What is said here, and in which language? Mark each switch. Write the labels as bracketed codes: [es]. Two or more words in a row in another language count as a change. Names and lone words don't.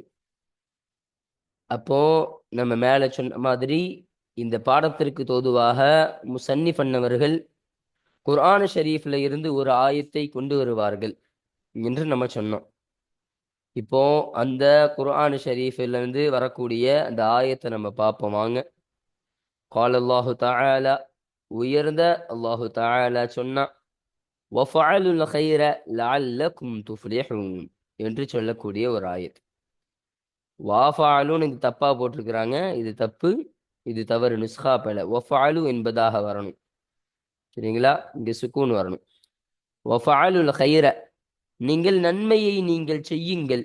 [ta] அப்போ நம்ம மேல சொன்ன மாதிரி இந்த பாடத்திற்கு தோதுவாக முசன்னிஃப் அன்னவர்கள் குர்ஆன் ஷரீஃப்ல இருந்து ஒரு ஆயத்தை கொண்டு வருவார்கள் என்று நம்ம சொன்னோம். இப்போ அந்த குர்ஆன் ஷரீஃப்ல இருந்து வரக்கூடிய அந்த ஆயத்தை நம்ம பார்ப்போம் வாங்க. [ar] قال الله تعالى, [ta] உயர்ந்த [ar] الله تعالى [ta] சொன்னா, [ar] وَفَعَلُوا الْخَيْرَ لَعَلَّكُمْ تُفْلِحُونَ [ta] என்று சொல்லக்கூடிய ஒரு ஆயத். வாஃபாலுன்னு இது தப்பா போட்டிருக்கிறாங்க. இது தப்பு, இது தவறு. நுஸ்ஹா பல வஃபாலு என்பதாக வரணும். சரிங்களா? இங்க சுக்கூன் வரணும். [ar] وافعلوا الخير, [ta] நீங்கள் நன்மையை நீங்கள் செய்யுங்கள்.